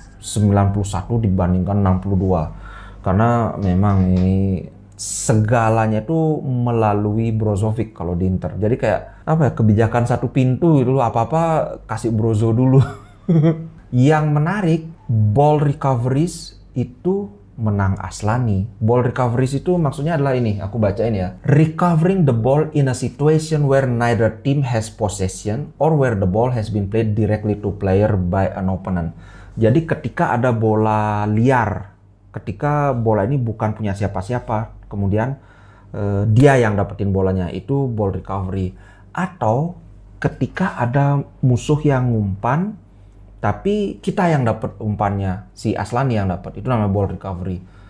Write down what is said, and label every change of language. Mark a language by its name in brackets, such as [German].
[Indonesian] 91 dibandingkan 62. Karena memang ini segalanya itu melalui Brozovic kalau di Inter. Jadi kayak apa ya, kebijakan satu pintu gitu, apa-apa kasih Brozo dulu. Yang menarik, ball recoveries itu menang Aslani. Ball recoveries itu maksudnya adalah ini, aku bacain ya. [English] Recovering the ball in a situation where neither team has possession or where the ball has been played directly to player by an opponent. [Indonesian] Jadi ketika ada bola liar, ketika bola ini bukan punya siapa-siapa, kemudian dia yang dapetin bolanya, itu ball recovery. Atau ketika ada musuh yang ngumpan, tapi kita yang dapat umpannya, si Aslani yang dapat, itu namanya ball recovery.